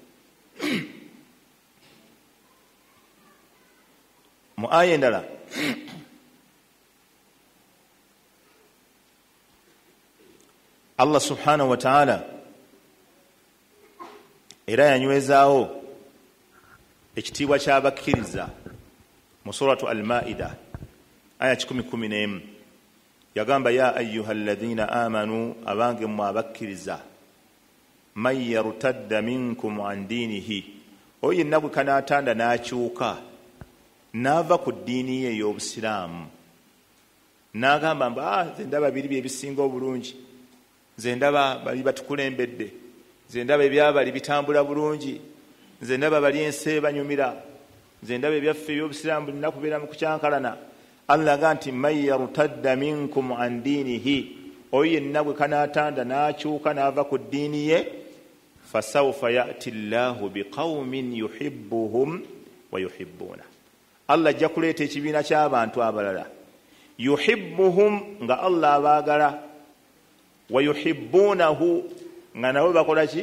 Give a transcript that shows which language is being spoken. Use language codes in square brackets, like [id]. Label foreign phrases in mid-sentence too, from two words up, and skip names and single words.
[lg] Mu aya endala Allah [ar] سبحانه وتعالى [lg] era yanywezaawo ekitiibwa ky'abakkiriza mu suratu Al-Maida aya 11, yagamba [ar] يا أيها الذين آمنوا, [lg] abange mmwe abakkiriza, [ar] من يرتد منكم عن دينه, [lg] oyo yenna bwe kanaatanda n'akyuka n'ava ku ddiini ye ey'Obusiraamu, n'agamba mba nze ndaba biri bye bisinga obulungi, nze ndaba bali batukulembedde, nze ndaba ebyabali bitambula bulungi, nze ndaba bali ensi banyumira, nze ndaba ebyaffe eby'Obusiraamu bulina kubeera mu kukyankalana. Allah aga nti [ar] من يرتد منكم عن دينه, [lg] oyo yenna bwe kanaatanda n'akyuka n'ava ku ddiini ye, [ar] فسوف يأتي الله بقوم يحبهم ويحبون, [lg] Allah ajja kuleeta ekibiina ky'abantu abalala, yuhibbuhum, nga Allah abaagala, [ar] ويحبونه, [lg] nga nabo bakola ki?